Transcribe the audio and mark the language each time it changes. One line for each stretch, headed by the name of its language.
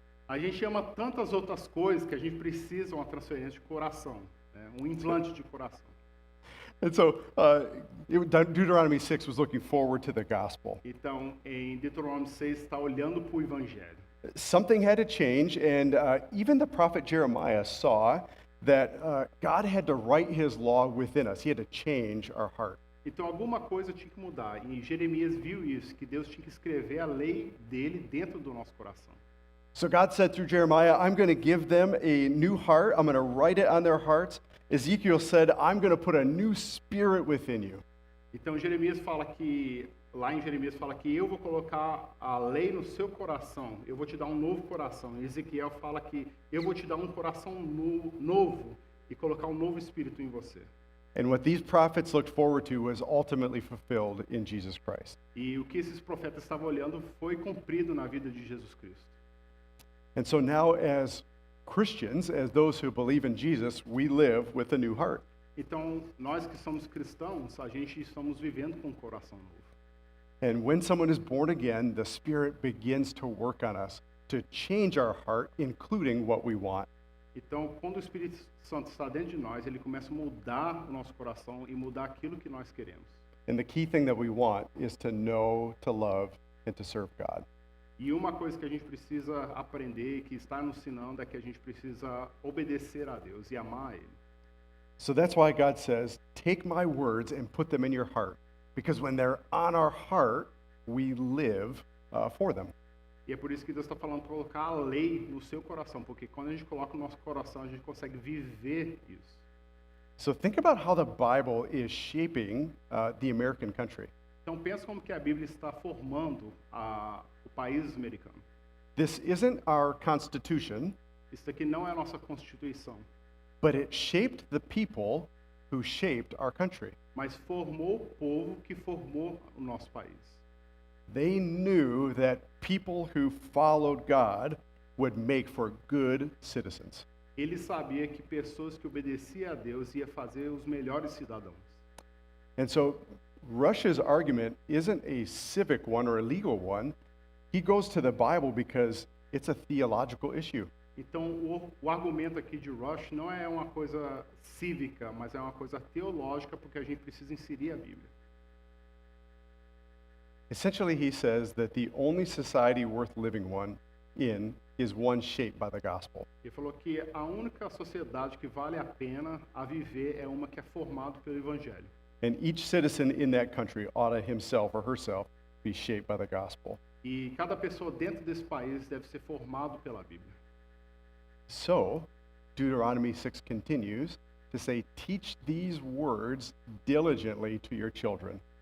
Portuguese: A gente ama tantas outras coisas que a gente precisa uma transferência de coração, né? Um implante de coração.
English: And so Deuteronomy 6 was looking forward to the gospel.
Portuguese: Então, em Deuteronômio 6 está olhando para o evangelho.
English: Something had to change, and even the prophet Jeremiah saw that God had to write His law within us. He had to change our heart.
Portuguese: Então, alguma coisa tinha que mudar. E Jeremias viu isso, que Deus tinha que escrever a lei dele dentro do nosso coração.
English: So God said through Jeremiah, I'm going to give them a new heart. I'm going to write it on their hearts. Ezekiel said, I'm going to put a new spirit within you.
Portuguese: Então, Jeremias fala que, lá em Jeremias fala que eu vou colocar a lei no seu coração, eu vou te dar um novo coração. E Ezequiel fala que eu vou te dar um coração novo e colocar um novo espírito em você.
English: And what these prophets looked forward to was ultimately fulfilled in Jesus Christ.
Portuguese: E o que esses profetas estavam olhando foi cumprido na vida de Jesus Cristo.
English: And so now as Christians, as those who believe in Jesus, we live with a new heart.
Portuguese: Então, nós que somos cristãos, a gente estamos vivendo com um coração novo.
English: And when someone is born again, the Spirit begins to work on us to change our heart, including what we want.
Portuguese: Então, quando o Espírito Santo está dentro de nós, ele começa a mudar o nosso coração e mudar aquilo que nós queremos.
English: And the key thing that we want is to know, to love, and to serve God.
Portuguese: E uma coisa que a gente precisa aprender, que está nos ensinando, é que a gente precisa obedecer a Deus e amar a Ele.
English: So that's why God says, take my words and put them in your heart. Because when they're on our heart, we live for them.
Portuguese: E é por isso que Deus está falando para colocar a lei no seu coração, porque quando a gente coloca o nosso coração, a gente consegue viver isso.
English: So think about how the Bible is shaping the American country.
Portuguese: Então pensa como que a Bíblia está formando o país americano.
English: This isn't our Constitution,
Portuguese: Isso aqui não é a nossa Constituição,
English: but it shaped the people who shaped our country.
Portuguese: mas formou o povo que formou o nosso país.
English: They knew that people who followed God would make for good citizens.
Portuguese: Ele sabia que pessoas que obedeciam a Deus ia fazer os melhores cidadãos.
English: And so Rush's argument isn't a civic one or a legal one. He goes to the Bible because it's a theological issue.
Portuguese: Então, o argumento aqui de Rush não é uma coisa cívica, mas é uma coisa teológica, porque a gente precisa inserir a Bíblia.
English: Essentially, he says that the only society worth living in is one shaped by the gospel.
Portuguese: Ele falou que a única sociedade que vale a pena a viver é uma que é formada pelo Evangelho.
English: And each citizen in that country ought to himself or herself be shaped by the gospel.
Portuguese: E cada pessoa dentro desse país deve ser formado pela Bíblia.
English: So, Deuteronomy 6 continues to say, teach these words diligently to your children.